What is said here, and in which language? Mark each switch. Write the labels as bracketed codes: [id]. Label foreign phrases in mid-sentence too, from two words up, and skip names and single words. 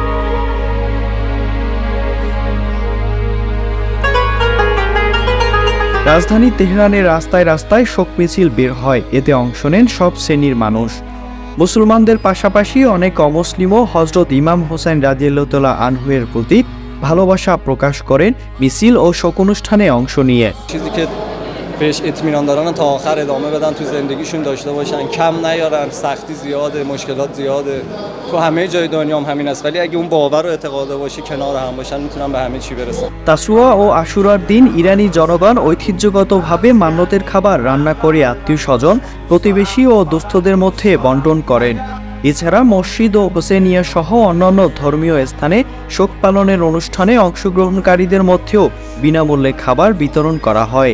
[bn] রাজধানী তেহরানের রাস্তায় রাস্তায় শোক মিছিল বের হয়, এতে অংশ নেন সব শ্রেণীর মানুষ। মুসলমানদের পাশাপাশি অনেক অমুসলিমও হযরত ইমাম হোসেন [ar] رضي الله تعالى عنه [bn] এর প্রতি ভালোবাসা প্রকাশ করেন মিছিল ও শোক অনুষ্ঠানে অংশ নিয়ে। [fa] بهش اطمینان دارن تا آخر ادامه بدن، تو زندگیشون داشته باشن، کم نیارن. سختی زیاده، مشکلات زیاده، تو همه جای دنیا هم همین است، ولی اگه اون باور و اعتقاد باشه کنار هم باشن میتونن به همه چی برسن। [bn] তাসুয়া ও আশুরার দিন ইরানি জনগণ ঐতিহ্যগতভাবে মান্যতের খাবার রান্না করে আত্মীয়-স্বজন, প্রতিবেশী ও দোস্তদের মধ্যে বন্টন করেন। এছাড়া মসজিদ ও হোসেনিয়া সহ অন্যান্য ধর্মীয় স্থানে শোক পালনের অনুষ্ঠানে অংশগ্রহণকারীদের মধ্যেও বিনামূল্যে খাবার বিতরণ করা হয়।